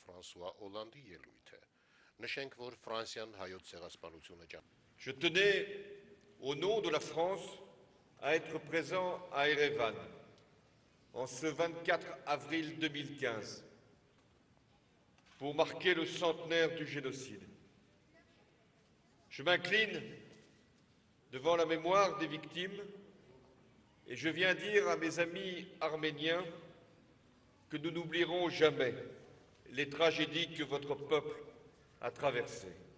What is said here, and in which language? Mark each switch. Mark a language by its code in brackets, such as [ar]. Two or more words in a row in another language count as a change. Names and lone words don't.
[hy] Ֆրանսուଆ Օլանդի ելույթը։ Նշենք, որ Ֆրանսիան հայոց ցեղասպանությունը [fr] Je tenais, au nom de la France, à être présent à Erevan en ce 24 avril 2015 pour marquer le centenaire du génocide. Je m'incline devant la mémoire des victimes et je viens dire à mes amis arméniens que nous n'oublierons jamais les tragédies que votre peuple a traversées.